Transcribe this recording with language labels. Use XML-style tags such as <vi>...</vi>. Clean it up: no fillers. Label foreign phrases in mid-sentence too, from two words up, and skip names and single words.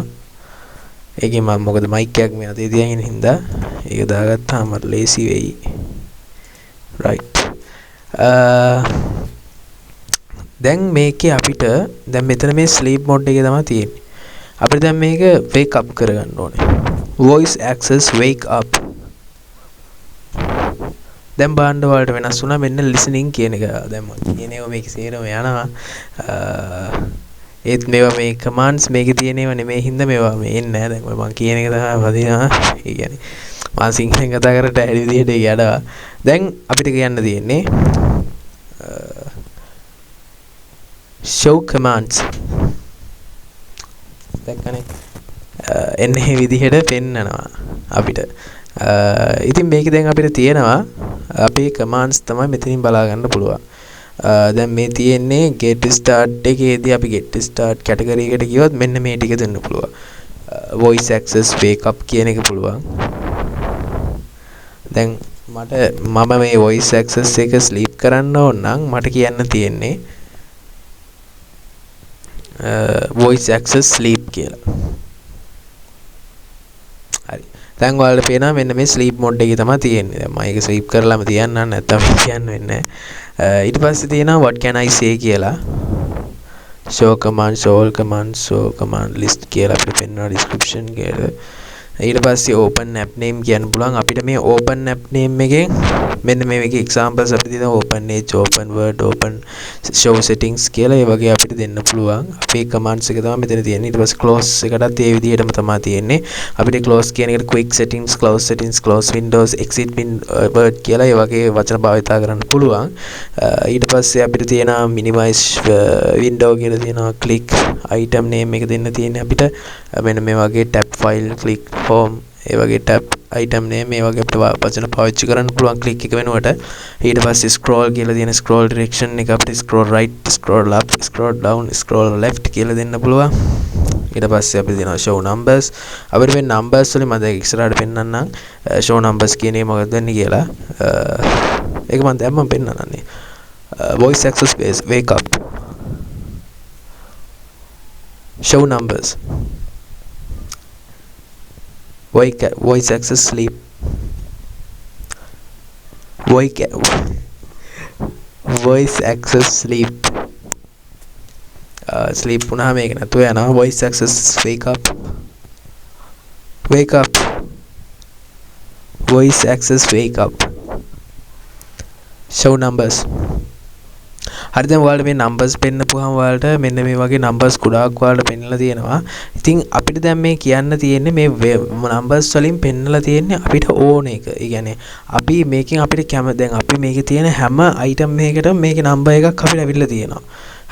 <si>ඒකේ මම මොකද මයික් එකක් මේ අතේ තියාගෙන හින්දා ඒක දාගත්තාම මට ලේසි වෙයි. right. දැන් මේකේ අපිට දැන් මෙතන මේ</si> <en>sleep mode</en> <si>එකේ තමයි තියෙන්නේ. අපිට දැන් මේක</si> <en>wake up</en> <si>කරගන්න ඕනේ.</si> <en>voice access wake up.</en> <si>දැන් බාන්න වලට වෙනස් වුණා මෙන්න listening කියන එක. දැන් මම කියනේවා මේක සේරම යනවා. ඒත් මේවා මේ කමාන්ඩ්ස් මේකේ තියෙනේව නෙමෙයි හින්දා මේවා මේ එන්නේ නැහැ. දැන් මම කියන එක තමයි වදිනවා. ඒ කියන්නේ මම සිංහලෙන් කතා කරලා ඇයි විදිහට යඩවා. දැන් අපිට කියන්න තියෙන්නේ</si> <en>show commands.</en> <si>දැක්කනේ එන්නේ විදිහට පෙන්නනවා අපිට. ඉතින් මේක දැන් අපිට තියෙනවා අපේ commands තමයි මෙතනින් බලා ගන්න පුළුවන්. දැන් මේ තියෙන්නේ</si> <en>get start</en> <si>එකේදී අපි</si> <en>get start category</en> <si>එකට ගියොත් මෙන්න මේ ටික දෙන්න පුළුවන්.</si> <en>voice access wake up</en> <si>කියන එක පුළුවන්. දැන් මම මේ</si> <en>voice access</en> <si>එක sleep කරන්න ඕන නම් මට කියන්න තියෙන්නේ</si> <en>voice access sleep</en> <si>කියලා. හරි. දැන් ඔයාලට පේනවා මෙන්න මේ</si> <en>sleep mode</en> <si>එකේ තමයි තියෙන්නේ. දැන් මම ඒක sleep කරලාම තියන්න නැත්නම් කියන්න වෙන්නේ නැහැ. ඊට පස්සේ තියෙනවා</si> <en>what can I say</en> <si>කියලා.</si> <en>show command show all command show command list</en> <si>කියලා අපිට පෙන්වනවා description කියලා. ඊට පස්සේ</si> <en>open app name</en> <si>කියන්න පුළුවන්. අපිට මේ</si> <en>open app name</en> <si>එකෙන් මෙන්න මේ වගේ examples අපිට දෙනවා</si> <en>open edge open word open show settings</en> <si>කියලා ඒ වගේ අපිට දෙන්න පුළුවන්. අපේ commands එක තමයි මෙතන තියෙන්නේ. ඊට පස්සේ close එකටත් ඒ විදිහටම තමයි තියෙන්නේ. අපිට close කියන එකට</si> <en>quick settings close windows exit word</en> <si>කියලා ඒ වගේ වචන භාවිතා කරන්න පුළුවන්. ඊට පස්සේ අපිට තියෙනවා</si> <en>minimize window</en> <si>කියලා තියෙනවා</si> <en>click item name</en> <si>එක දෙන්න තියෙන්නේ අපිට මෙන්න මේ වගේ</si> <en>tab file click home</en> <si>ඒ වගේ</si> <en>tab item name</en> <si>මේ වගේ අපිට වචන පාවිච්චි කරන්න පුළුවන් click එක වෙනුවට. ඊට පස්සේ scroll කියලා තියෙන</si> <en>scroll direction</en> <si>එක අපිට</si> <en>scroll right scroll up scroll down scroll left</en> <si>කියලා දෙන්න පුළුවන්. ඊට පස්සේ අපිට තියෙනවා</si> <en>show numbers.</en> <si>අපිට මේ numbers වලින් මම දැන් ඉස්සරහට පෙන්නන්නම්</si> <en>show numbers</en> <si>කියන එක මොකක්ද වෙන්නේ කියලා. ඒක මම දැන් මම පෙන්නන්නන්නේ.</si> <en>voice access wake up show numbers voice access sleep voice access sleep sleep</en> <si>පුනහම මේක නැතුව යනවා.</si> <en>voice access wake up voice access wake up show numbers.</en> <si>හරි දැන් ඔයාලට මේ numbers පෙන්නපුවාම ඔයාලට මෙන්න මේ වගේ numbers ගොඩාක් ඔයාලට පෙන්නලා තියෙනවා. ඉතින් අපිට දැන් මේ කියන්න තියෙන්නේ මේ numbers වලින් පෙන්නලා තියෙන්නේ අපිට ඕන එක. ඒ කියන්නේ අපි මේකෙන් අපිට දැන් අපි මේකේ තියෙන හැම item එකකටම මේකේ number එකක් අපිට අවිල්ලා තියෙනවා.</si>